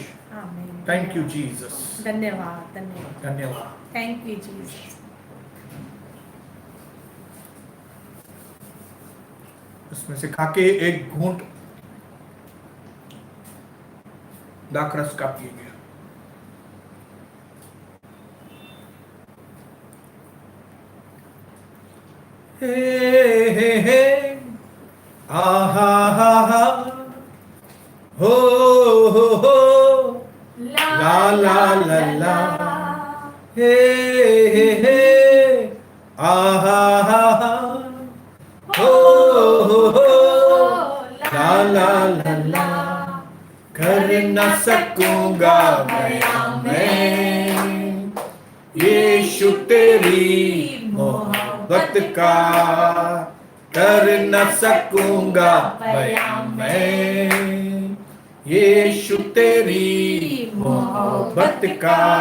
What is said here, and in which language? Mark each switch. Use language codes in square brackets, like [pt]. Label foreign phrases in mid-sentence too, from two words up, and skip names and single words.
[hi] आमीन। [en] thank you Jesus. [hi] धन्यवाद, धन्यवाद, धन्यवाद। [en] thank you Jesus. [hi] इसमें से खाके एक घूंट दाखरस का पिएंगे। हे हे हे, आहा हा हा, हो हो, ला ला ला ला, हे हे हे, आहा हा हा, हो हो, ला ला ला ला, कर न सकूंगा मैं यीशु तेरी मोहब्बत का, कर न सकूंगा मैं यीशु तेरी मोहब्बत का।